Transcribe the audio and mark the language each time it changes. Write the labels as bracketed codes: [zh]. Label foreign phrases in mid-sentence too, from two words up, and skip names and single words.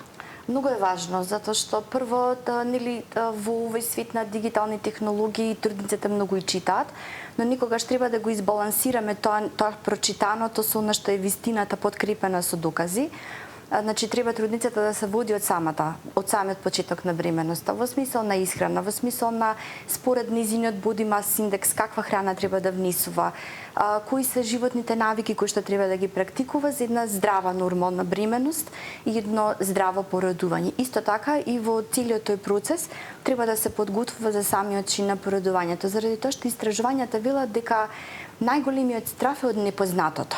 [mk] Многу е важно, затоа што прво нели во овој свет на дигитални технологии трудниците многу и читаат, но никогаш треба да го избалансираме тоа прочитаното со она што е вистината подкрепена со докази. Значи треба трудницата да се води од самиот почеток на бременоста, во смисол на исхрана, во смисол на според низиниот [en] body mass index [mk] каква храна треба да внесува, кои се животните навики кои што треба да ги практикува за една здрава нормална бременост и едно здраво породување. Исто така и во целиот тој процес треба да се подготвува за самиот чин на породувањето, заради тоа што истражувањата велат дека најголемиот страф е од непознатото.